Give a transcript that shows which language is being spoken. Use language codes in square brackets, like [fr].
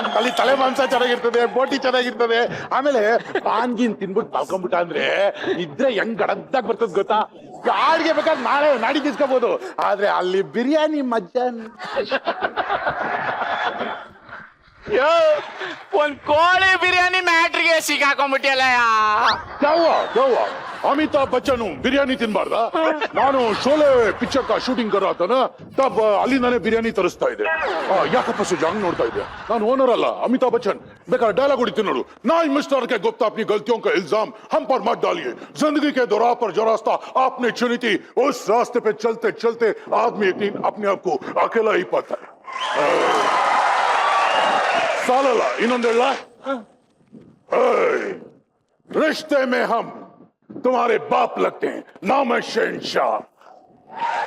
[kn] ಅಲ್ಲಿ ತಲೆ ಮಾಂಸ ಚೆನ್ನಾಗಿರ್ತದೆ, ಬೋಟಿ ಚೆನ್ನಾಗಿರ್ತದೆ, ಆಮೇಲೆ ಪಾನ್ಗಿನ್ ತಿನ್ಬಿಟ್ಟು ತಾಳ್ಕೊಂಡ್ಬಿಟ್ಟ ಅಂದ್ರೆ ಇದ್ರೆ ಹೆಂಗ್ ಗಡದ್ದಾಗ ಬರ್ತದ ಗೊತ್ತಾ. ಗಾಡಿಗೆ ಬೇಕಾದ್ರೆ ನಾಡಿದ್ದು ಇಸ್ಕೋಬಹುದು, ಆದ್ರೆ ಅಲ್ಲಿ ಬಿರಿಯಾನಿ ಮಜ್ಜಾ. ಯೋ, ಒಂದ್ ಕೋಳಿ ಬಿರಿಯಾನಿ ಮ್ಯಾಟ್ರಿಗೆ ಸಿಕ್ಕಾಕೊಂಡ್ಬಿಟ್ಟಿಯಲ್ಲ. [hi] क्या हुआ? अमिताभ बच्चन हूँ, बिरयानी ತಿನ್ಬಾರ್ದ? [kn] ನಾನು ಶೋಲೆ ಪಿಕ್ಚರ್ [hi] का शूटिंग कर रहा था ना, तब [kn] ಅಲ್ಲಿಂದಾನೆ ಬಿರಿಯಾನಿ ತರಿಸ್ತಾ ಇದ್ದೆ. ಯಾಕಪ್ಪ ಸುಜಾ ಹಂಗ್ ನೋಡ್ತಾ ಇದ್ದೆ? ನಾನು ಓನರ್ ಅಲ್ಲ, ಅಮಿತಾಬ್ ಬಚ್ಚನ್. ಬೇಕಾದ್ರೆ ಡೈಲಾಗ್ ಹೊಡಿತೀನಿ ನೋಡು. [hi] नाई मिस्टर के गुप्ता अपनी गलतियों का इल्जाम हम पर मत डालिए. जिंदगी के दोराह पर जो रास्ता आपने चुनी थी, उस रास्ते पे चलते चलते आदमी एक दिन अपने आप को अकेला ही पाता है. सालला [kn] ಇನ್ನೊಂದು ಹೇಳ, [hi] रिश्ते में हम तुम्हारे बाप लगते हैं, नाम है शहनशाह.